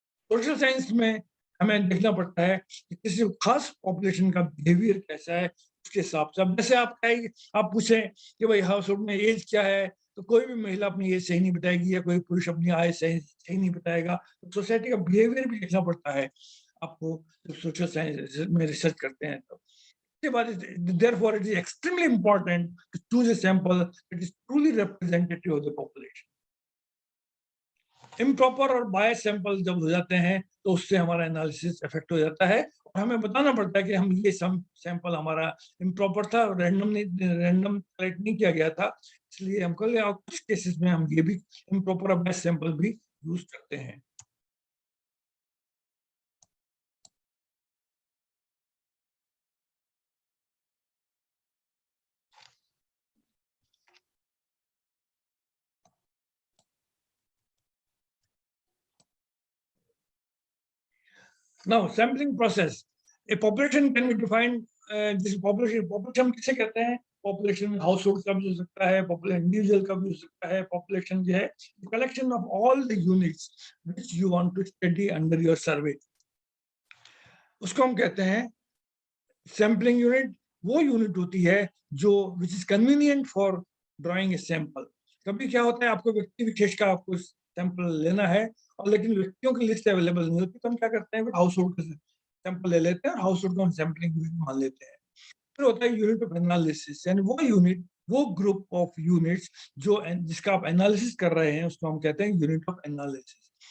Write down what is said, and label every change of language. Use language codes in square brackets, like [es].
[hi] Social science में हमें देखना पड़ता है कि किसी खास पॉपुलेशन का बिहेवियर कैसा है, उसके हिसाब से। अब जैसे आप पूछें कि भाई हाउस होल्ड में एज क्या है, तो कोई भी महिला अपनी एज सही नहीं बताएगी, या कोई पुरुष अपनी आय सही नहीं बताएगा। तो सोसाइटी का बिहेवियर भी देखना पड़ता है आपको, सोशल साइंस में रिसर्च करते हैं। तो [en] Therefore, it is extremely important to choose a sample that is truly representative of the population. [hi] Improper और बायस सैंपल जब हो जाते हैं तो उससे हमारा एनालिसिस इफेक्ट हो जाता है और हमें बताना पड़ता है कि हम ये सैंपल हमारा इम्प्रॉपर था, रैंडम कलेक्ट नहीं किया गया था, इसलिए हम कुछ केसेस में हम ये भी इम्प्रॉपर और बायस सैंपल भी यूज करते हैं. [en] Now, sampling process. A population can be defined. This population [hi] हम किसे कहते हैं? Population household का भी हो सकता है, population individual का भी हो सकता है. [en] Population [hi] जो है, [en] collection of all the units which you want to study under your survey. [hi] उसको हम कहते हैं sampling unit. वो unit होती है जो [en] which is convenient for drawing a sample. [hi] कभी क्या होता है, आपको व्यक्ति विशेष का आपको सैंपल लेना है और लेकिन व्यक्तियों की लिस्ट अवेलेबल नहीं होती, तो हम क्या करते हैं, हाउस होल्ड का सैंपल ले लेते हैं और हाउस होल्ड को हम सैंपलिंग यूनिट मान लेते हैं. फिर होता है यूनिट ऑफ एनालिसिस, यानी वो यूनिट, वो ग्रुप ऑफ यूनिट्स जो जिसका आप एनालिसिस कर रहे हैं उसको हम कहते हैं यूनिट ऑफ एनालिसिस.